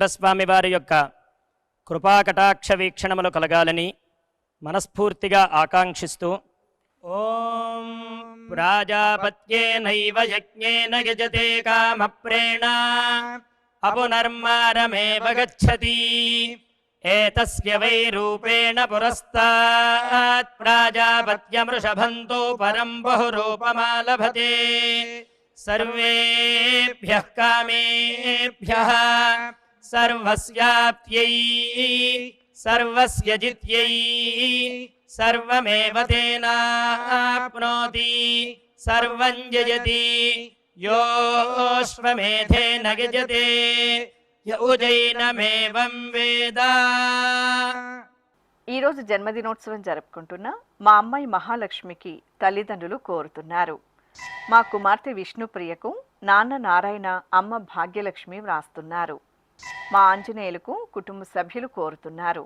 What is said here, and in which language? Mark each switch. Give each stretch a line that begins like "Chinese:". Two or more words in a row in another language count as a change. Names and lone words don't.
Telugu: స్వామి వారి యొక్క కృపాకటాక్ష వీక్షణములు కలగాలని మనస్ఫూర్తిగా ఆకాంక్షిస్తూ,
Sanskrit: ఓం ప్రాజాపత్యేనైవ యజ్ఞేన యజతే కామప్రేణ అపునర్మారమేవ గచ్చతి ఏతస్య వై రూపేణ పురస్తాత్ ప్రాజాపత్యమృషభంతో పరం బహురూపమాలభతే సర్వేభ్యః కామేభ్యః సర్వస్యాప్త్యై సర్వస్య జిత్యై सर्वमेव तेनाप्नोति सर्वं जयति योऽश्वमेधेन यजते य उजैनमेवं वेद।
Telugu: ఈరోజు జన్మదినోత్సవం జరుపుకుంటున్న మా అమ్మాయి మహాలక్ష్మికి తల్లిదండ్రులు కోరుతున్నారు. మా కుమార్తె విష్ణుప్రియకు నాన్న నారాయణ, అమ్మ భాగ్యలక్ష్మి వ్రాస్తున్నారు. మా ఆంజనేయులకు కుటుంబ సభ్యులు కోరుతున్నారు.